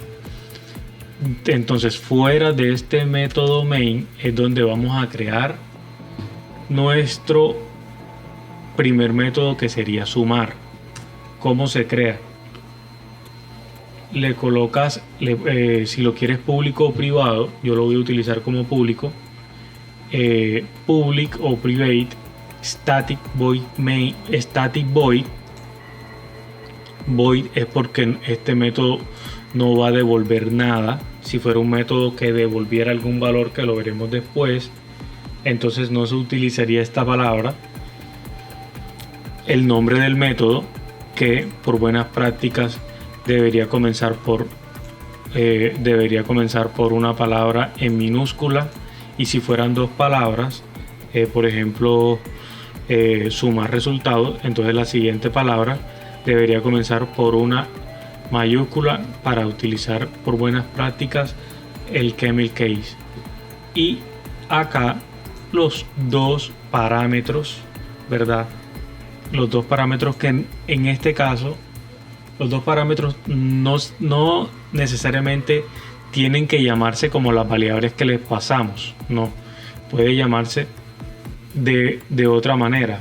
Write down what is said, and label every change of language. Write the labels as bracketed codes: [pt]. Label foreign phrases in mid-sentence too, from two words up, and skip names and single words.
[es] Entonces fuera de este método main es donde vamos a crear nuestro primer método, que sería sumar. ¿Cómo se crea? Le colocas, si lo quieres público o privado, yo lo voy a utilizar como público, public o private, [en] static void main, static void. [es] Void es porque este método no va a devolver nada. Si fuera un método que devolviera algún valor, que lo veremos después, entonces no se utilizaría esta palabra. El nombre del método, que por buenas prácticas debería comenzar por una palabra en minúscula, y si fueran dos palabras, por ejemplo sumar resultados, entonces la siguiente palabra debería comenzar por una mayúscula, para utilizar por buenas prácticas el [en] camel case. [es] Y acá los dos parámetros, ¿verdad? Los dos parámetros que en este caso, los dos parámetros no necesariamente tienen que llamarse como las variables que les pasamos, no, puede llamarse de otra manera.